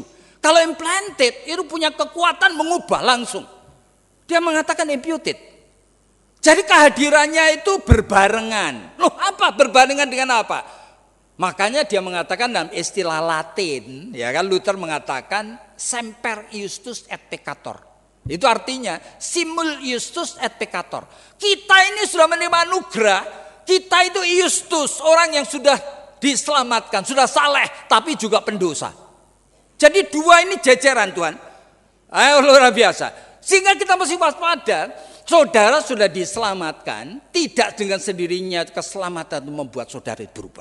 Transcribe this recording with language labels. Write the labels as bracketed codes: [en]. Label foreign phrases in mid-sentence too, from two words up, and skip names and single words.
[id] Kalau implanted itu punya kekuatan mengubah langsung. Dia mengatakan imputed. Jadi kehadirannya itu berbarengan. Loh apa? Berbarengan dengan apa? Makanya dia mengatakan dalam istilah Latin, ya kan, Luther mengatakan [la] semper iustus et peccator. [id] Itu artinya [la] simul iustus et peccator. [id] Kita ini sudah menerima anugerah, kita itu iustus, orang yang sudah diselamatkan, sudah saleh, tapi juga pendosa. Jadi dua ini jajaran Tuhan. Ayo luar biasa. Sehingga kita mesti waspada. Saudara sudah diselamatkan, tidak dengan sendirinya keselamatan itu membuat saudara berubah.